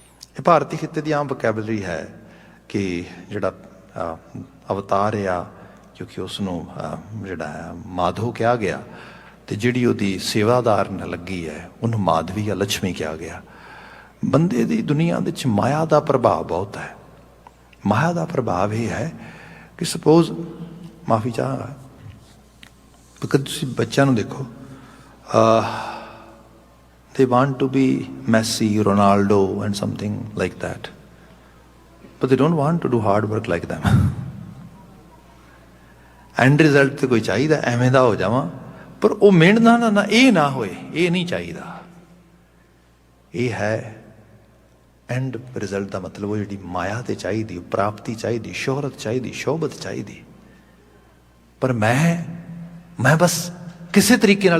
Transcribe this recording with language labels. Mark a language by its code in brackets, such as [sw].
[pa] ਇਹ ਭਾਰਤੀ ਖਿੱਤੇ ਦੀ ਆਮ ਵੋਕੈਬਲਰੀ ਹੈ ਕਿ ਜਿਹੜਾ ਅਵਤਾਰ ਆ, ਕਿਉਂਕਿ ਉਸ ਨੂੰ ਜਿਹੜਾ ਹੈ ਮਾਧੋ ਕਿਹਾ ਗਿਆ, ਤੇ ਜਿਹੜੀ ਉਹਦੀ ਸੇਵਾਦਾਰ ਲੱਗੀ ਹੈ ਉਹਨੂੰ ਮਾਧਵੀ ਜਾਂ ਲక్ష్ਮੀ ਕਿਹਾ ਗਿਆ। ਬੰਦੇ ਦੀ ਦੁਨੀਆ ਦੇ ਵਿੱਚ ਮਾਇਆ ਦਾ ਪ੍ਰਭਾਵ ਬਹੁਤ ਹੈ। ਮਾਇਆ ਦਾ ਪ੍ਰਭਾਵ ਇਹ ਹੈ ਕਿ ਸਪੋਜ਼, ਮਾਫੀ ਚਾਹਾਂਗਾ, ਬਿਕਾਜ਼ ਤੁਸੀਂ ਬੱਚਿਆਂ ਨੂੰ ਦੇਖੋ, [en] they want to be Messi, Ronaldo and something like that, but they don't want to do hard work like them. [pa] end result ਤੇ ਕੋਈ ਚਾਹੀਦਾ ਐਵੇਂ ਦਾ ਹੋ ਜਾਵਾਂ, ਪਰ ਉਹ ਮਿਹਨਤ ਨਾ ਇਹ ਨਾ ਹੋਏ, ਇਹ ਨਹੀਂ ਚਾਹੀਦਾ। ਇਹ ਹੈ ਐਂਡ ਰਿਜ਼ਲਟ ਦਾ ਮਤਲਬ, ਉਹ ਜਿਹੜੀ ਮਾਇਆ ਤੇ ਚਾਹੀਦੀ, ਪ੍ਰਾਪਤੀ ਚਾਹੀਦੀ, ਸ਼ੋਹਰਤ ਚਾਹੀਦੀ, ਸ਼ੋਭਤ ਚਾਹੀਦੀ। ਪਰ ਮੈਂ ਬਸ ਕਿਸੇ ਤਰੀਕੇ ਨਾਲ।